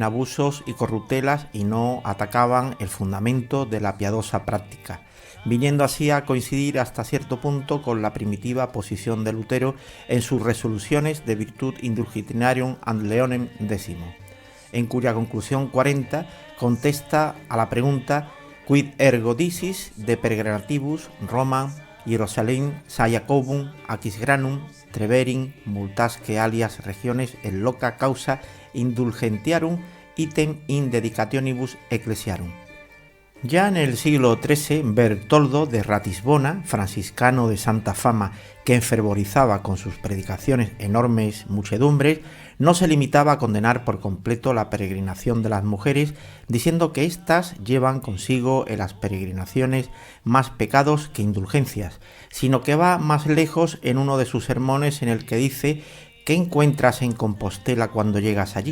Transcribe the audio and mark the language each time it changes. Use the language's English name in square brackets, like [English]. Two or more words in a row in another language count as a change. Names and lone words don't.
[Spanish] abusos y corruptelas y no atacaban el fundamento de la piadosa práctica, viniendo así a coincidir hasta cierto punto con la primitiva posición de Lutero en sus resoluciones de [Latin] Virtud Indulgenarium ad Leonem X, [Spanish] en cuya conclusión 40 contesta a la pregunta [Latin] quid ergo dicis de peregrinatibus Romam Hierusalem, Jacobum, Aquisgranum, Treverin, multasque alias regiones en loca causa indulgentiarum item in dedicationibus ecclesiarum. [Spanish] Ya en el siglo XIII, Bertoldo de Ratisbona, franciscano de santa fama que enfervorizaba con sus predicaciones enormes muchedumbres, no se limitaba a condenar por completo la peregrinación de las mujeres, diciendo que éstas llevan consigo en las peregrinaciones más pecados que indulgencias, sino que va más lejos en uno de sus sermones en el que dice: ¿qué encuentras en Compostela cuando llegas allí?